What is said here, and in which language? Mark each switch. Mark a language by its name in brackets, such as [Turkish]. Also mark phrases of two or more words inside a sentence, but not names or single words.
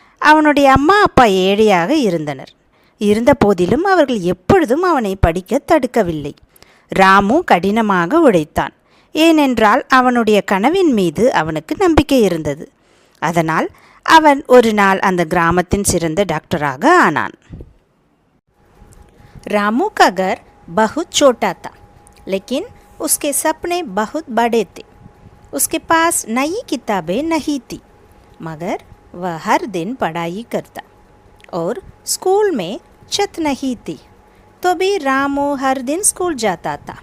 [Tamil] அவனுடைய அம்மா அப்பா ஏழையாக இருந்தனர். இருந்த போதிலும் அவர்கள் எப்பொழுதும் அவனை படிக்க தடுக்கவில்லை. ராமு கடினமாக உழைத்தான். ஏனென்றால் அவனுடைய கனவின் மீது அவனுக்கு நம்பிக்கை இருந்தது. அதனால் அவன் ஒரு நாள் அந்த கிராமத்தின் சிறந்த டாக்டராக ஆனான். [Hindi] रामू का घर बहुत छोटा था, लेकिन उसके सपने बहुत बड़े थे. उसके पास नई किताबें नहीं थी, मगर वह हर दिन पढ़ाई करता. और स्कूल में छत नहीं थी, तो भी रामू हर दिन स्कूल जाता था.